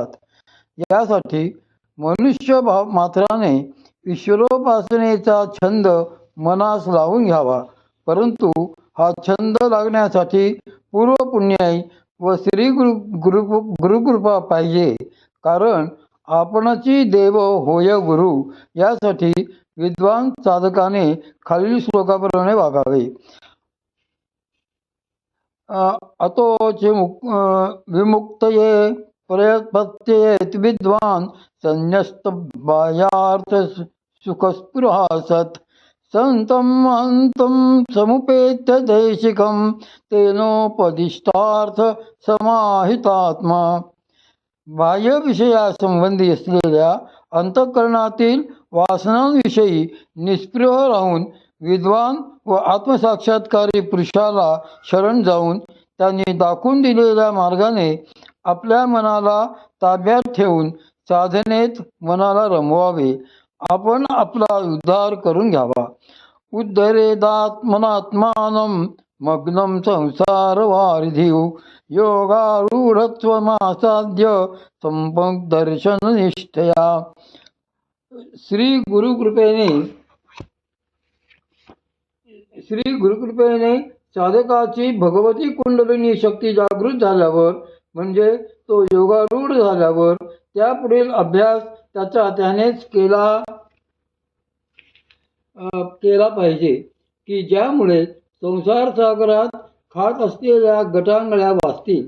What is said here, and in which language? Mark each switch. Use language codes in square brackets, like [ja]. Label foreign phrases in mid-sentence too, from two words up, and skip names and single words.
[mr] यासाठी मनुष्य मात्राने ईश्वरोपासनेचा छंद मनास लावून घ्यावा. परंतु हा छंद लागण्यासाठी पूर्वपुण्याई व श्री गुरुकृपा पाहिजे. कारण आपणची देव होय गुरु. यासाठी विद्वान साधकाने खालील श्लोकाप्रमाणे वागावे. [sa] अतोचे विमुक्तये प्रयत्पत्येत विद्वान संन्यस्त बाह्यार्थ सुखस्पृहा सत्. संतम अंतम समुपेत्य देशिकम तेनोपदिष्टार्थ समाहितात्मा. [mr] बाह्य विषयासंबंधी असलेल्या अंतःकरणातील वासनांविषयी निस्पृह राहून विद्वान व आत्मसाक्षात्कारी पुरुषाला शरण जाऊन त्यांनी दाखवून दिलेल्या मार्गाने आपल्या मनाला ताब्यात ठेवून साधनेत मनाला रमवावे. आपण आपला उद्धार करून घ्यावा. [sa] उद्धरेदात्मनात्मानं मग्नं संसार वारिधिव. योगारूढत्वमासाद्य संपक दर्शन निष्ठया. [mr] श्री गुरुकृपेने साधकाची भगवती कुंडलिनी शक्ती जागृत झाल्यावर, म्हणजे तो योगारूढ झाल्यावर त्यापुढील अभ्यास त्यानेच केला पाहिजे की ज्यामुळे संसार सागरात खात असलेल्या गटांगळ्या वाचतील.